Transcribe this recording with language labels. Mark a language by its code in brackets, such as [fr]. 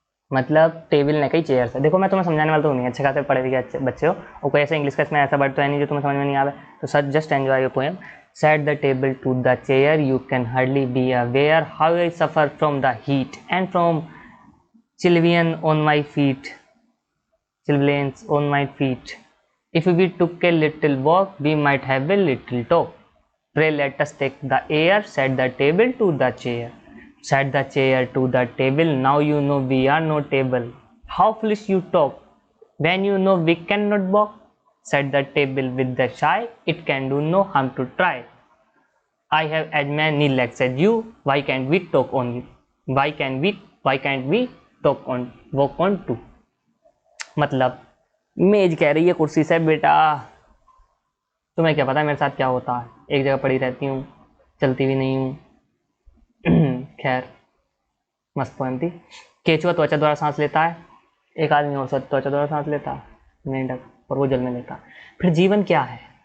[hi] मतलब टेबल ने कई चेयर से। देखो मैं तुम्हें समझाने वाला तो नहीं, अच्छे खासे पढ़े लिखे अच्छे बच्चे हो, और कोई ऐसा इंग्लिश का इसमें ऐसा वर्ड तो है नहीं जो तुम्हें समझ में नहीं आवे। [en] तो sir just enjoy your poem. Set the table to the chair, you can hardly be aware how I suffer from the heat and from chilblains on my feet, chilblains on my feet. If we took a little walk, we might have a little talk. Pray let us take the air, set the table to the chair. Set the chair to the table, now you know we are no table. How foolish you talk, when you know we cannot walk. Set the table with the shy, it can do no harm to try. I have as many legs as you, why can't we talk on you? Why can't we talk on, walk on too? [hi] मतलब मेज कह रही है कुर्सी से, बेटा तुम्हें क्या पता मेरे साथ क्या होता है, एक जगह पड़ी रहती हूँ, चलती भी नहीं हूँ। खैर मस्त पोएम थी। केचुआ त्वचा द्वारा सांस लेता है, एक आदमी और त्वचा द्वारा सांस लेता है, मेंढक, और वो जल में लेता है। फिर जीवन क्या है?